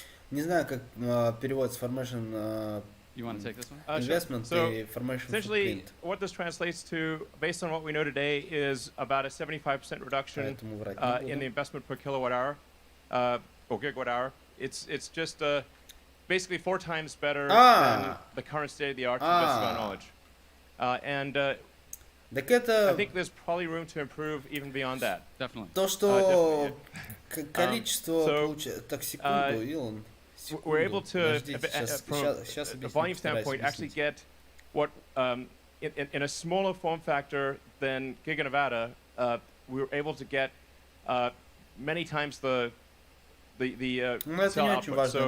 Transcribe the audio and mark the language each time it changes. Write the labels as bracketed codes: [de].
[ru] Не знаю, как переводится formation [en] You want to take this one? [ru] investment и formation [en] essentially, footprint. what this translates to, based on what we know today, is about a 75% reduction in the investment per kilowatt hour or gigawatt hour. It's just basically 4 times better than the current state of the art to the best of our knowledge. [ru] Так это [en] I think there's probably room to improve even beyond that. Definitely. [ru] То, что количество получается... Так, секунду, Илон. [en] We're able to, from a volume standpoint, actually get what, in a smaller form factor than Giga Nevada, we were able to get many times the cell output.